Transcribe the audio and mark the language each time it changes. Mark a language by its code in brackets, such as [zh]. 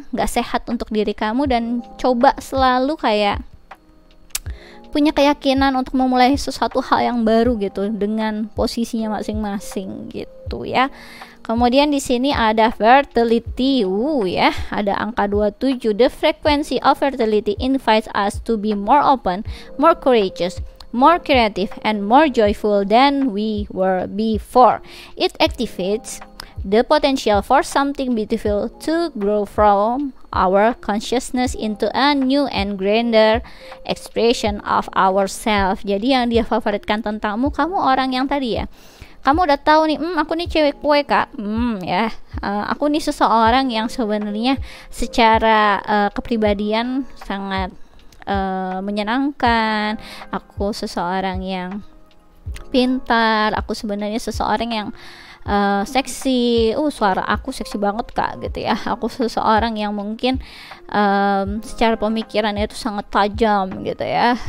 [id] sehat untuk diri kamu, dan coba selalu kayak punya keyakinan untuk memulai sesuatu hal yang baru gitu dengan posisinya masing-masing gitu ya. Kemudian di sini ada fertility, ya, ada angka 27. [en] The frequency of fertility invites us to be more open, more courageous, more creative, and more joyful than we were before. It activates the potential for something beautiful to grow from our consciousness into a new and grander expression of ourselves. [id] Jadi yang dia favoritkan tentangmu, kamu orang yang tadi ya, kamu udah tahu nih, aku nih cewek kue kak, aku nih seseorang yang sebenarnya secara kepribadian sangat menyenangkan, aku seseorang yang pintar, aku sebenarnya seseorang yang seksi, suara aku seksi banget kak gitu ya, aku seseorang yang mungkin secara pemikiran itu sangat tajam gitu ya.